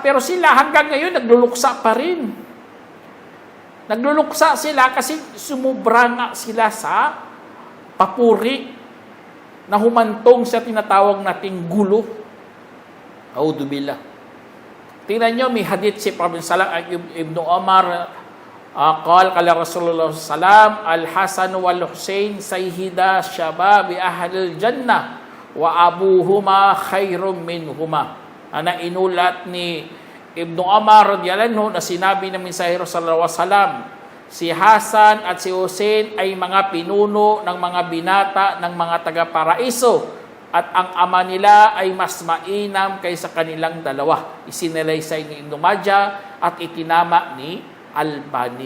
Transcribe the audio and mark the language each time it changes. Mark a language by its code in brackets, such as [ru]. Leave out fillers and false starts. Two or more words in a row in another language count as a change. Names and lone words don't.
[tl] Pero sila hanggang ngayon nagluluksa pa rin. Nagluluksa sila kasi sumubra nga sila sa papuri na humantong sa tinatawag nating gulo. Audubillah. Tingnan nyo, may hadith si Prophet Ibn Umar, [ar] قال رسول الله سلم الحسن والحسين سيدا شباب أهل الجنة وأبوهما خير منهما. [tl] Inulat ni Ibn Umar [ar] رضي الله عنه [tl] na sinabi ng mensahero [ar] صلى الله عليه وسلم, [tl] si Hasan at si Hussein ay mga pinuno ng mga binata ng mga taga-paraiso at ang ama nila ay mas mainam kaysa kanilang dalawa. Isinalaysay ni Ibn Majah at itinama ni Albani.